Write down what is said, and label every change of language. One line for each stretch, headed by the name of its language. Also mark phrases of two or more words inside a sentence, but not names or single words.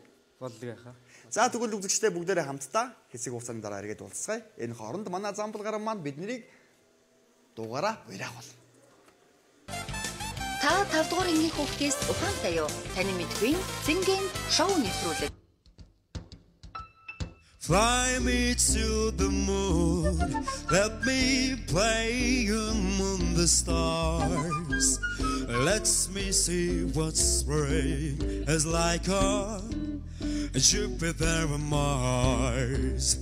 Mongolian: Болдог яхаа. За тэгвэл үзэгчтэй бүгдээрээ хамтдаа хэсэг хугацааны дараа эргээд уулзцгаая. Энэ хооронд манай Замбал гараа маань биднийг дуугаараа уриагуул. Та 5 дугаар ангийн хүүхдээс ухаантай юу? Таны мэдгүй зингийн шоу нэвтрүүлэг.
English: Fly me to the moon, let me play among the stars. Let me see what spring is like on Jupiter and Mars.